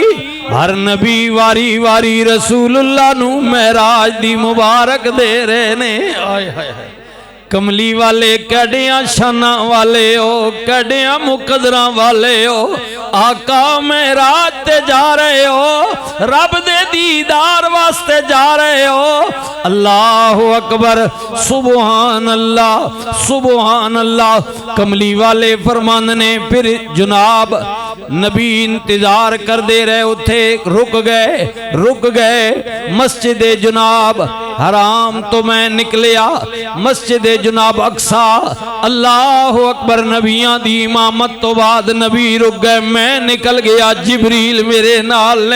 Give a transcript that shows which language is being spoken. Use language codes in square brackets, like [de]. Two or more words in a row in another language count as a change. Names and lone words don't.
[pa] ہر نبی واری واری رسول اللہ نوں معراج دی مبارک دے رہے نے. آئے ہائے ہائے کملی والے کڑیاں شاناں والے ہو، کڑیاں مقدراں والے ہو، آقا معراج تے جا رہے ہو، رب دے دیدار واسطے جا رہے ہو. [ar] الله أكبر سبحان الله سبحان الله. [pa] کملی والے فرمان نے پھر جناب نبی انتظار کر دے رہے، اوتھے رک گئے مسجد جناب حرام توں میں نکلیا، مسجد جناب اقصیٰ. [ar] الله أكبر [pa] نبیاں دی امامت توں بعد نبی رک گئے، میں نکل گیا، جبریل میرے نال نے.